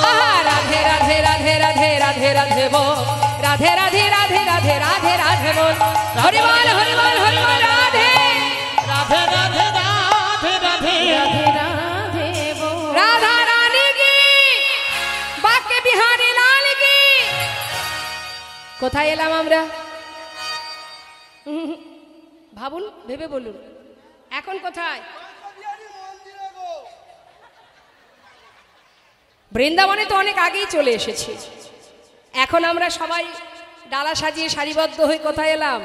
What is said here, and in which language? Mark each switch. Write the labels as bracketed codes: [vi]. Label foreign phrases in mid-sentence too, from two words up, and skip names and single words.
[hi] राधे राधे राधे राधे राधे राधे बोल, राधे राधे राधे राधे राधे राधे बोल, हरि बोल हरि बोल हरि बोल, राधे राधे राधे राधे राधे राधे राधे बोल, राधा रानी की, बाके बिहारी लाल की। [bn] কোথায় এলাম আমরা? ভাবুন, ভেবে বলুন, এখন কোথায়? বৃন্দাবনে তো অনেক আগেই চলে এসেছি। এখন আমরা সবাই ডালা সাজিয়ে সারিবদ্ধ হয়ে কোথায় এলাম?